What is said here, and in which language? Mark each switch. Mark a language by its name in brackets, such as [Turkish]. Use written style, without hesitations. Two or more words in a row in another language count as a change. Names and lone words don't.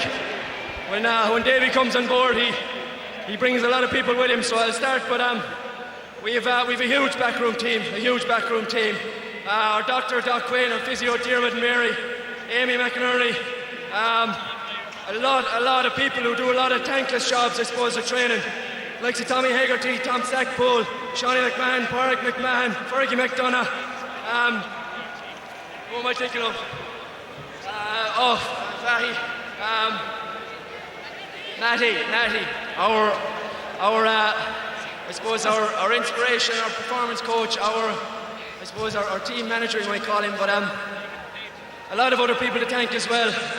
[English] When Davy comes on board, he brings a lot of people with him. So I'll start, but we have a huge backroom team. Our doctor, Doc Quinn, our physio, Diarmid and Mary, Amy McInerney. A lot of people who do a lot of thankless jobs, I suppose, of training. Like Tommy Hegarty, Tom Stackpole, Shawnee McMahon, Pádraig McMahon, Fergie McDonough. Who am I thinking of? Fahy. Natty. I suppose our inspiration, our performance coach, our team manager, you might call him, but a lot of other people to thank as well.